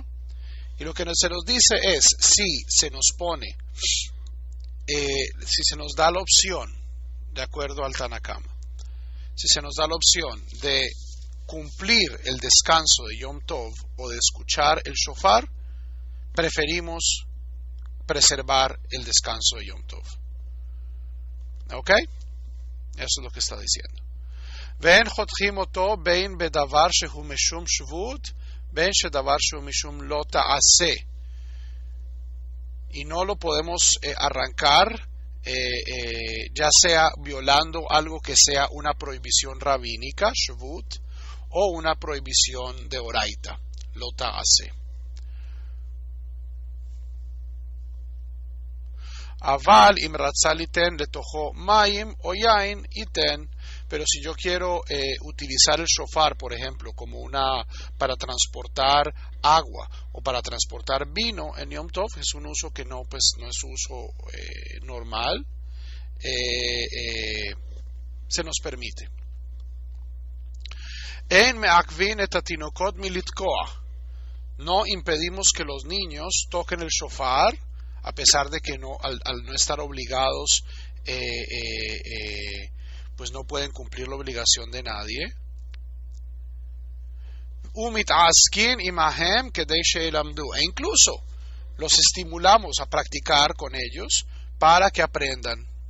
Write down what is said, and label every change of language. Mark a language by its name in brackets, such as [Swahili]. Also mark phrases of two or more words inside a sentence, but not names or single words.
[Spanish] Y lo que se nos dice es, si se nos da la opción, de acuerdo al Tanakama, si se nos da la opción de cumplir el descanso de Yom Tov o de escuchar el shofar, preferimos preservar el descanso de Yom Tov. ¿Ok? Eso es lo que está diciendo. [Hebrew] ואין חותכין אותו בין בדבר שהוא משום שבות בין בדבר שהוא משום לא תעשה. [Spanish] Y no lo podemos arrancar ya sea violando algo que sea una prohibición rabínica, shvut, o una prohibición de oraita, [Hebrew] לא תעשה. אבל אם רצה ליתן לתוכו מים או יין יתן. [Spanish] Pero si yo quiero utilizar el shofar, por ejemplo, para transportar agua o para transportar vino en Yom Tov, es un uso que no es uso normal, se nos permite. [Hebrew] אין מעכבין את התינוקות מלתקוע. [Spanish] No impedimos que los niños toquen el shofar, a pesar de que al no estar obligados, pues no pueden cumplir la obligación de nadie. E incluso los estimulamos a practicar con ellos para que aprendan.